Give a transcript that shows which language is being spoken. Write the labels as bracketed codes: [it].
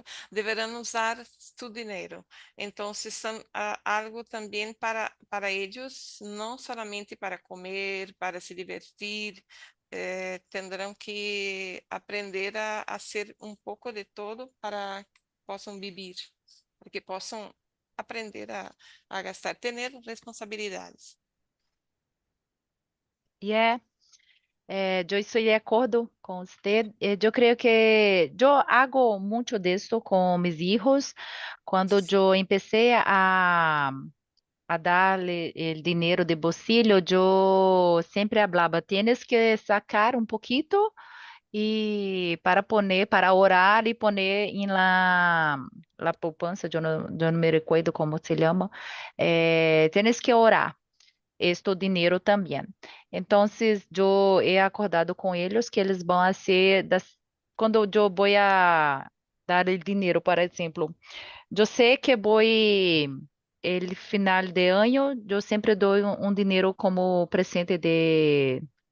[pt] deverão usar tu dinheiro. Então, se são algo também para eles, não somente para comer, para se divertir, terão que aprender a ser um pouco de todo para que possam viver, para que possam aprender a gastar, ter responsabilidades. Yeah. [es] Yo estoy de acuerdo con usted. Yo creo que yo hago mucho de esto con mis hijos. Cuando yo empecé a darle el dinero de bolsillo, yo siempre hablaba, tienes que sacar un poquito y para poner, para orar y poner en la poupanza, yo no me recuerdo cómo se llama. Tienes que orar este [pt] dinheiro também. Então, eu he acordado com eles que eles vão a ser quando eu vou a dar o dinheiro, por exemplo, eu sei que vou [es] el final [pt] de ano, eu sempre dou um dinheiro como presente de